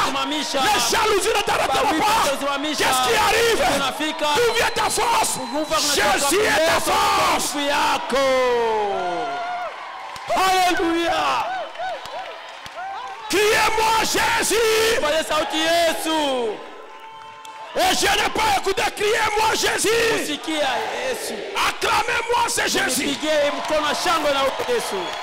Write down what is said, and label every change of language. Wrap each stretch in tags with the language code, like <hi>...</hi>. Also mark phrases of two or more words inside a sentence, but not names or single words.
<fr>Les jalousies ne t'arrêteront pas. Qu'est-ce qui arrive? D'où vient ta force? Jésus est ta force. Alléluia. Criez-moi Jésus.</fr> <sw>Fanya sauti Yesu.</sw> <fr>Et je n'ai pas écouté. Criez-moi Jésus.</fr> <sw>Sikia Yesu.</sw> <fr>Acclamez-moi, c'est Jésus.</fr> <sw>Nipigie mkono shangwe na Yesu.</sw>